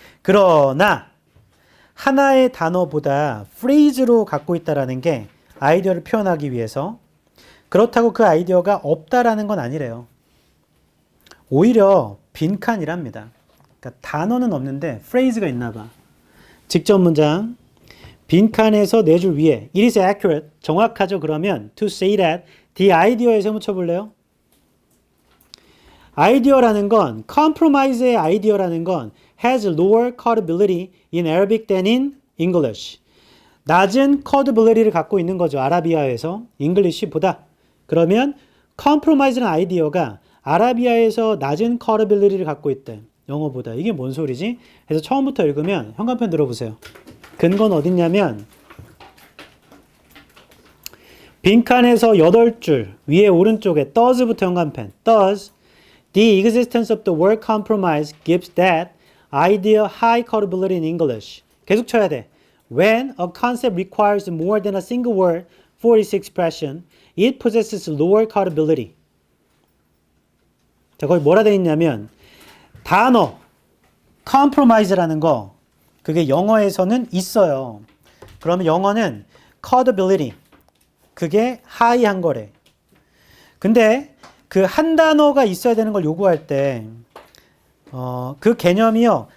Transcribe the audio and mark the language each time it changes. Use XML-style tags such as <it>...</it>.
<ko>그러나 하나의 단어보다 phrase로 갖고 있다라는 게 아이디어를 표현하기 위해서 그렇다고 그 아이디어가 없다라는 건 아니래요. 오히려 빈칸이랍니다. 그러니까 단어는 없는데 phrase가 있나 봐. 직접 문장. 빈칸에서 4줄 위에</ko> <en>It is accurate.</en> <ko>정확하죠. 그러면</ko> <en>to say that the idea</en> <ko>에 세묻혀 볼래요? 아이디어라는 건 compromise의 아이디어라는 건</ko> <en>has lower codability in Arabic than in English.</en> <ko>낮은 codability를 갖고 있는 거죠. 아라비아에서 English보다. 그러면 compromise라는 아이디어가 아라비아에서 낮은 codability를 갖고 있대. 영어보다. 이게 뭔 소리지? 그래서 처음부터 읽으면 현관편 들어보세요. 근거는 어딨냐면 빈칸에서 8줄 위에 오른쪽에 does부터 현관펜.</ko> <en>does the existence of the word compromise gives that idea high codability in English.</en> <ko>계속 쳐야 돼.</ko> <en>When a concept requires more than a single word for its expression, it possesses lower codability.</en> <ko>자, 거기 뭐라 돼 있냐면 단어 compromise라는 거 그게 영어에서는 있어요. 그러면 영어는 codability 그게 high한 거래. 근데 그 한 단어가 있어야 되는 걸 요구할 때, 그 개념이요.</ko>